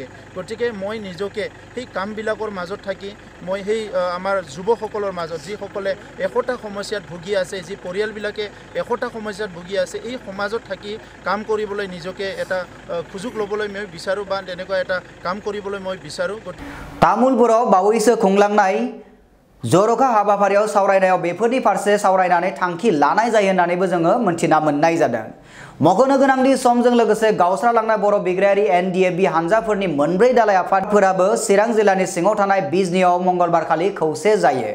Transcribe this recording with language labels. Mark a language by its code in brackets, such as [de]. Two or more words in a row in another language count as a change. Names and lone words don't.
[as] গতিকে মই নিজকে সেই কামবিলাকৰ মাজত থাকি মই সেই আমাৰ যুৱকসকলৰ মাজত, যিসকলে এশটা সমস্যাত ভুগি আছে, যি পৰিয়ালবিলাকে এশটা সমস্যাত ভুগি আছে, এই সমাজত থাকি কাম কৰিবলৈ নিজকে এটা সুযোগ ল'বলৈ মই বিচাৰোঁ বা তেনেকুৱা এটা কাম কৰিবলৈ মই বিচাৰোঁ। [brx] तामुलपुराव बावैसो खुंलांनाय जर'खा हाबाफारियाव सावरायनायाव बेफोरनि फारसे सावरायनानै थांखि लानाय जायो होननानैबो जोङो मोनथिना मोननाय जादों। मख'नो गोनांदि समजों लोगोसे गावस्रालांनाय बर' बिग्रायारि NDFB हानजाफोरनि मोनब्रै दालाय आफादफोराबो चिरां जिल्लानि सिङाव थानाय बिजनीआव मंगलबार खालि खौसे जायो।